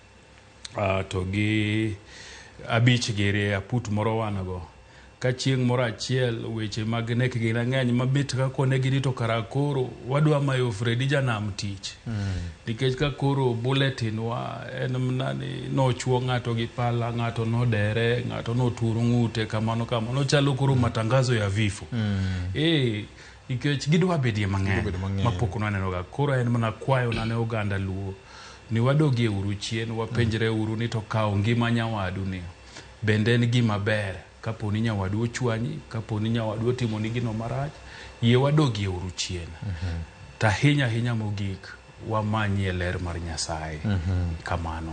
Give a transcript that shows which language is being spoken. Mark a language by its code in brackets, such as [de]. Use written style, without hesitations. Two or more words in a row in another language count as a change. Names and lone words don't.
[luo] to gi abich gere aput moro wanago ka chieng' moro achiel weche mag nek gi ng'eny mabet ka konegi ni to kara koro wadwa mayo Fredi janam tich nikech ka koro bulletin wa en mnani nochuo ng'ato gi pala ng'ato nodere ng'ato noturo ng'ute kamano chalo koro [sw] matangazo ya vifo [luo] nikech gidwa bedie mang'eny mapok nwaneno ga koro en mana kwayo nane oganda luo ni wadogie uru chien wapenjre uru ni to kaw ngima nyawadu ni bende en gima ber kapo ni nyawadu ochwanyi kapo ni nyawadu otimo ni gino marach yie wadogie uru chien ta hinya mogik wamanye ler mar Nyasaye kamano